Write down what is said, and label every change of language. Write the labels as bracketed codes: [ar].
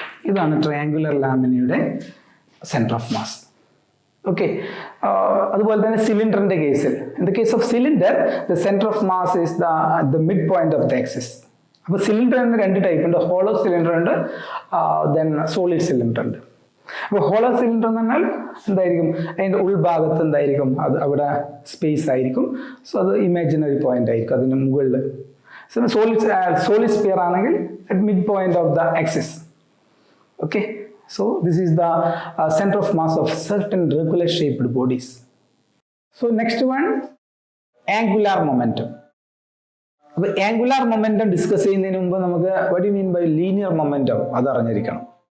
[ml] ഇതാണ് triangular laminaയുടെ center of mass. Okay, അതുപോലെ തന്നെ സിലിണ്ടറിന്റെ കേസിൽ, [en] In the case of cylinder the centre of mass is the mid point of the axis. [ml] അപ്പോൾ സിലിണ്ടറിന് രണ്ട് ടൈപ്പ് ഉണ്ട്, ഹോളോ സിലിണ്ടർ ഉണ്ട്, ദെൻ സോളിഡ് സിലിണ്ടർ ഉണ്ട്. അപ്പോൾ ഹോളോ സിലിണ്ടർ എന്ന് പറഞ്ഞാൽ എന്തായിരിക്കും, അതിൻ്റെ ഉൾഭാഗത്ത് എന്തായിരിക്കും, അത് അവിടെ സ്പേസ് ആയിരിക്കും. സോ അത് ഇമാജിനറി പോയിന്റ് ആയിരിക്കും അതിന് മുകളിൽ. സോളിഡ് സ്പിയർ ആണെങ്കിൽ [en] At mid point of the axis. Okay, so this is the center of mass of certain regular shaped bodies. So next one, angular momentum. [ml] അപ്പോൾ angular momentum ഡിസ്കസ് ചെയ്യുന്നതിന് മുമ്പ് നമുക്ക് [en] what do you mean by linear momentum [ml] അത് അറിഞ്ഞിരിക്കണം.